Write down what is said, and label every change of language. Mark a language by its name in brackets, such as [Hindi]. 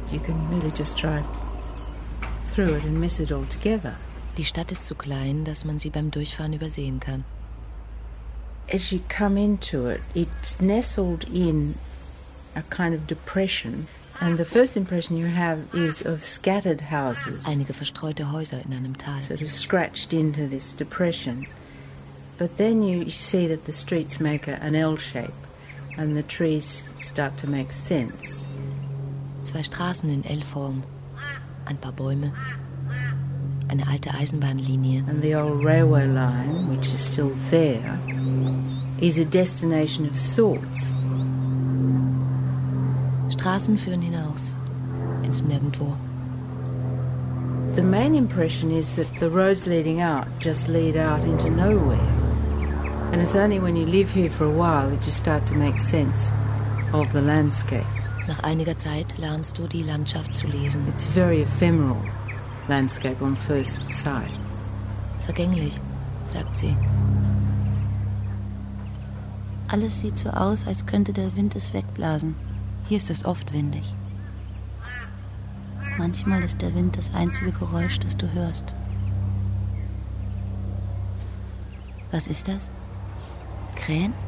[English] You can really just drive through it and miss it all together. [German] Die Stadt ist zu klein, dass man sie beim Durchfahren übersehen kann. [English] As you come into it, it's nestled in a kind of depression, and the first impression you have is of scattered houses. [German] Einige verstreute Häuser in einem Tal. [English] Sort of scratched into this depression, but then you see that the streets make an L shape, and the trees start to make sense. [German] Zwei Straßen in L-Form, ein paar Bäume, eine alte Eisenbahnlinie. [English] And the old railway line, which is still there, is a destination of sorts. [German] Straßen führen hinaus ins Nirgendwo. [English] The main impression is that the roads leading out just lead out into nowhere. And it's only when you live here for a while that you start to make sense of the landscape. [German] Nach einiger Zeit lernst du die Landschaft zu lesen. [English] It's a very ephemeral landscape on first sight. [German] Vergänglich, sagt sie. Alles sieht so aus, als könnte der Wind es wegblasen. Hier ist es oft windig. Manchmal ist der Wind das einzige Geräusch, das du hörst. Was ist das? Krähen?